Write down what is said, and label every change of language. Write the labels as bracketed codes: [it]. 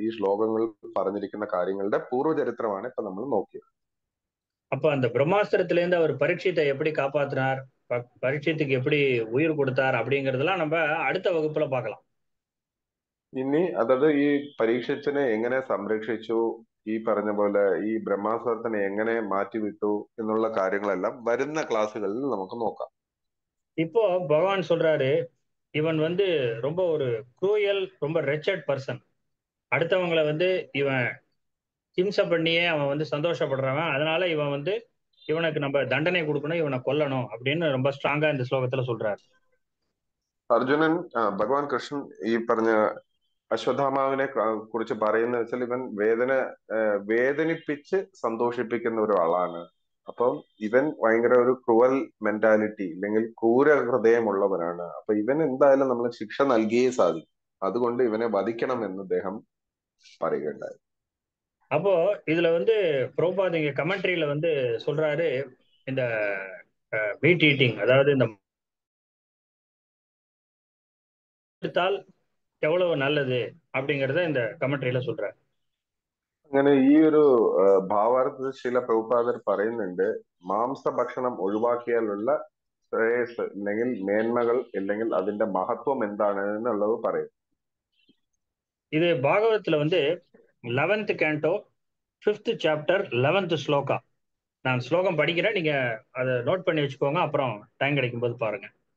[ml] ഈ ശ്ലോകങ്ങളിൽ പറഞ്ഞിരിക്കുന്ന കാര്യങ്ങളുടെ പൂർവ്വ ചരിത്രമാണ് ഇപ്പൊ നമ്മൾ നോക്കിയത്. [ta] அப்ப அந்த பிரம்மாஸ்திரத்திலேருந்து அவர் பரீட்சித்தை எப்படி காப்பாத்தினார், பரீட்சித்துக்கு எப்படி உயிர் கொடுத்தார் அப்படிங்கறதெல்லாம் நம்ம அடுத்த வகுப்புல பார்க்கலாம். [ml] ഇനി അതായത് ഈ പരീക്ഷത്തിനെ എങ്ങനെ സംരക്ഷിച്ചു, ഈ പറഞ്ഞ പോലെ ഈ ബ്രഹ്മാസ്ത്രത്തിനെ എങ്ങനെ മാറ്റിവിട്ടു എന്നുള്ള കാര്യങ്ങളെല്ലാം വരുന്ന ക്ലാസ്സുകളിൽ നമുക്ക് നോക്കാം. [ta] இப்போ பகவான் சொல்றாரு, இவன் ரொம்ப ஒரு க்ரூயல், ரொம்ப ரெச்சட் பர்சன். அடுத்தவங்களை இவன் ஹிம்சை பண்ணியே அவன் சந்தோஷப்படுறவன், அதனால இவன் இவனுக்கு நம்ம தண்டனை கொடுக்கணும், இவனை கொல்லணும் அப்படின்னு ரொம்ப ஸ்ட்ராங்கா இந்த ஸ்லோகத்துல சொல்றாரு. [ml] അർജുനൻ ഭഗവാൻ കൃഷ്ണൻ ഈ പറഞ്ഞ അശ്വത്ഥാമാവിനെ കുറിച്ച് പറയുന്ന വെച്ചാൽ ഇവൻ വേദനിപ്പിച്ച് സന്തോഷിപ്പിക്കുന്ന ഒരാളാണ്. അപ്പം ഇവൻ ഭയങ്കര ഒരു ക്രൂവൽ മെന്റാലിറ്റി അല്ലെങ്കിൽ ക്രൂര ഹൃദയമുള്ളവനാണ്. അപ്പൊ ഇവൻ എന്തായാലും നമ്മൾ ശിക്ഷ നൽകിയേ സാധിക്കും, അതുകൊണ്ട് ഇവനെ വധിക്കണം എന്ന് അദ്ദേഹം പറയുകയുണ്ടായി. [ta] அப்போ இதுல பிரபுபாத் இங்க கமெண்ட்ரியில சொல்றாரு, இந்த மீட் ஈட்டிங், அதாவது இந்த எடுத்தால் எவ்வளவு நல்லது அப்படிங்கறத இந்த கமெண்ட்ரியில சொல்றாரு. [ml] അങ്ങനെ ഈ ഒരു ഭാവാർത്ഥത്തിൽ ചില പ്രഭുപാദർ പറയുന്നുണ്ട്, മാംസഭക്ഷണം ഒഴിവാക്കിയാലുള്ള ശ്രേയസ് അല്ലെങ്കിൽ മേന്മകൾ അല്ലെങ്കിൽ അതിന്റെ മഹത്വം എന്താണ് എന്നുള്ളത് പറയും. [ta] இது பாகவத்துல [en] 11th canto 5th chapter 11th [ta] shloka. நான் ஸ்லோகம் படிக்கிறேன், நீங்க அதை நோட் பண்ணி வச்சுக்கோங்க, அப்புறம் டைம் கிடைக்கும் போது பாருங்க.